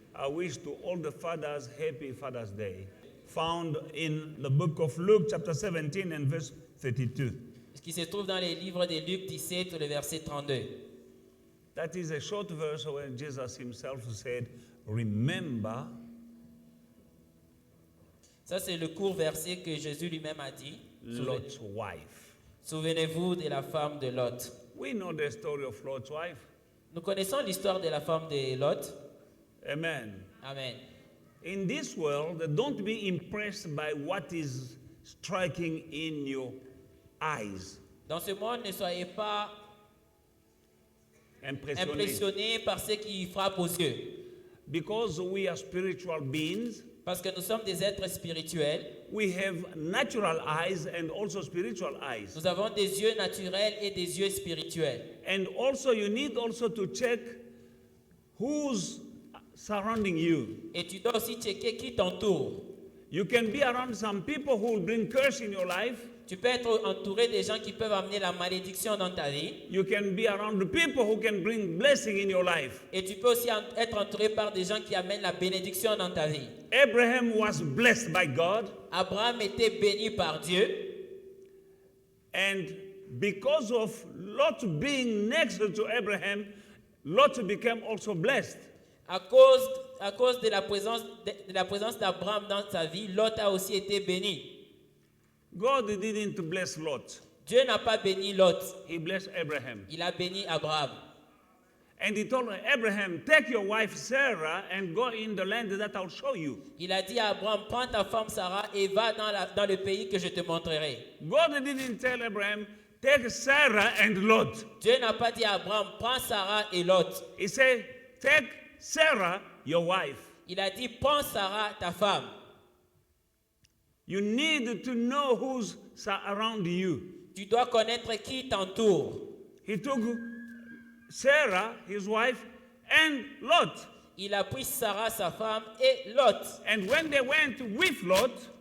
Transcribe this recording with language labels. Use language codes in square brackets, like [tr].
[en] I wish to all the fathers happy Father's Day, found in the book of Luke chapter 17 and verse 32. [fr] Ce qui se trouve dans les livres de Luc 17, le verset 32. [en] That is a short verse where Jesus himself said, remember. [fr] Ça, c'est le court verset que Jésus lui-même a dit. [en] Lot's wife. [fr] Souvenez-vous de la femme de Lot. [en] We know the story of Lot's wife. [fr] Nous connaissons l'histoire de la femme de Lot. Amen. Amen. [en] In this world, don't be impressed by what is striking in your eyes. [fr] Dans ce monde, ne soyez pas Impressionné. impressionnés par ce qui frappe aux yeux. [en] Because we are spiritual beings, [fr] Parce que nous sommes des êtres spirituels. [en] we have natural eyes and also spiritual eyes. [fr] Nous avons des yeux naturels et des yeux spirituels. [en] And also you need also to check who's surrounding you. [fr] Et tu dois aussi checker qui t'entoure. [en] You can be around some people who will bring curse in your life. [fr] Tu peux être entouré des gens qui peuvent amener la malédiction dans ta vie. [en] You can be around the people who can bring blessing in your life. [fr] Et tu peux aussi être entouré par des gens qui amènent la bénédiction dans ta vie. [en] Abraham was blessed by God, [fr] Abraham était béni par Dieu. [en] and because of Lot being next to Abraham, Lot became also blessed. [fr] À cause de la présence d'Abraham dans sa vie, Lot a aussi été béni. [en] God didn't bless Lot. [fr] Dieu n'a pas béni Lot. [en] He blessed Abraham. [fr] Il a béni Abraham. [en] And he told Abraham, take your wife Sarah and go in the land that I'll show you. [fr] Il a dit à Abraham, prends ta femme Sarah et va dans le pays que je te montrerai. [en] God didn't tell Abraham, take Sarah and Lot. [fr] Dieu n'a pas dit à Abraham, prends Sarah et Lot. [en] He said, take Sarah, your wife. [fr] Il a dit, prends Sarah, ta femme. [en] You need to know who's around you. [fr] Tu dois connaître qui t'entoure. [en] He took Sarah, his wife, and Lot. [fr] Il a pris Sarah, sa femme, et Lot. [en] And when they went with Lot,